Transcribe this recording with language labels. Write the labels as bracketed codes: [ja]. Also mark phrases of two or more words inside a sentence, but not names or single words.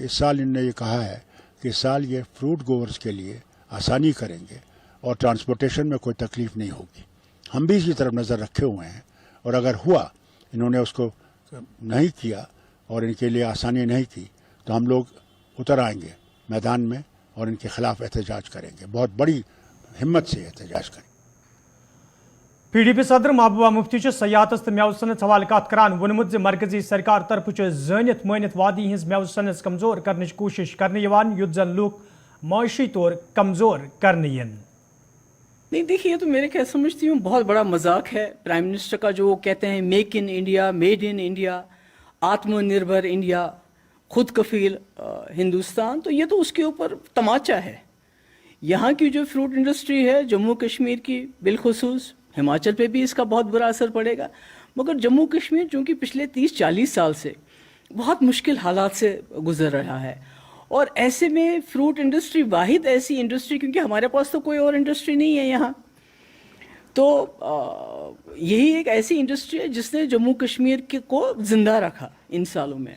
[ur] اس سال ان نے یہ کہا ہے کہ اس سال یہ [en] fruit growers [ur] کے لیے آسانی کریں گے اور ٹرانسپورٹیشن میں کوئی تکلیف نہیں ہوگی ہم بھی اس کی طرف نظر رکھے ہوئے ہیں اور اگر ہوا انہوں نے اس کو نہیں کیا اور ان کے لیے آسانی نہیں کی تو ہم لوگ اتر آئیں گے میدان میں اور ان کے خلاف احتجاج کریں گے بہت بڑی ہمت سے احتجاج کریں گے [ks] پی ڈی پی صدر محبوبہ مفتی سیاحتس تو میوٕ صنعت حوالہ کت کران وونمت زِ مرکزی سرکار طرف زٲنِتھ مٲنِتھ وادی ہٕنٛز میوٕ صنعت کمزور کرنٕچ کوٗشش کرنہٕ یِوان یُتھ زن لُکھ معاشی طور کمزور کرنہٕ یِن [ur] نہیں دیکھیے، یہ تو میرے خیال سمجھتی ہوں بہت بڑا مذاق ہے [en] prime minister [ur] کا، جو وہ کہتے ہیں میک ان انڈیا، میڈ ان انڈیا، آتم نربھر انڈیا، خود کفیل ہندوستان. تو یہ تو اس کے اوپر تماچا ہے. یہاں کی جو [en] fruit industry [ur] ہے جموں کشمیر کی بالخصوص، ہماچل پہ بھی اس کا بہت برا اثر پڑے گا، مگر جموں کشمیر چونکہ پچھلے 30-40 سال سے بہت مشکل حالات سے گزر رہا ہے، اور ایسے میں [en] fruit industry [ur] واحد ایسی انڈسٹری، کیونکہ ہمارے پاس تو کوئی اور انڈسٹری نہیں ہے یہاں، تو یہی ایک ایسی انڈسٹری ہے جس نے جموں کشمیر کو زندہ رکھا ان سالوں میں.